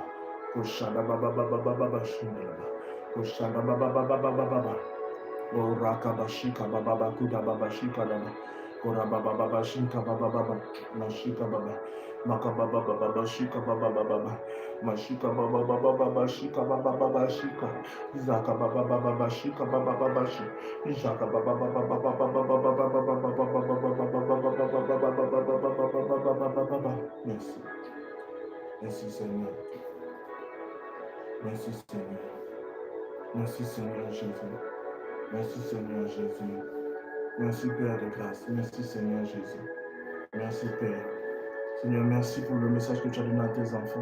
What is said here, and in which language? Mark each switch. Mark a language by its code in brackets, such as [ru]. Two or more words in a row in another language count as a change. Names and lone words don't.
[fr] Koshanda Baba Baba Baba Shanda Koshanda Baba Baba Baba O Raka Bashika Baba Bakuda Baba Shika Baba Kora Baba Baba Shinka Baba Baba Mashika Baba Maka Baba Baba Shika Baba Baba Mashika Baba Baba Shika Baba Baba Shika Zaka Baba Baba Shika Baba Baba Shika Jaka Baba Baba Baba. Merci. Merci Seigneur. Merci Seigneur. Merci Seigneur Jésus. Merci Seigneur Jésus. Merci Père de grâce. Merci Seigneur Jésus. Merci Père. Seigneur, merci pour le message que tu as donné à tes enfants.